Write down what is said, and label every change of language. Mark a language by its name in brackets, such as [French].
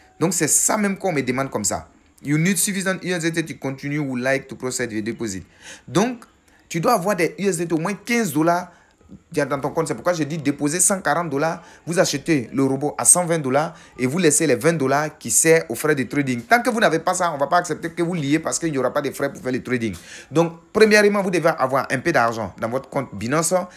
[French] Donc, c'est ça même qu'on me demande comme ça. [English] You need sufficient USDT to continue or like to proceed with deposit. [French] Donc, tu dois avoir des USDT au moins 15 $ dans ton compte. C'est pourquoi je dis déposer 140 $. Vous achetez le robot à 120 $ et vous laissez les 20 $ qui servent aux frais de trading. Tant que vous n'avez pas ça, on ne va pas accepter que vous liez parce qu'il n'y aura pas de frais pour faire le trading. Donc, premièrement, vous devez avoir un peu d'argent dans votre compte Binance.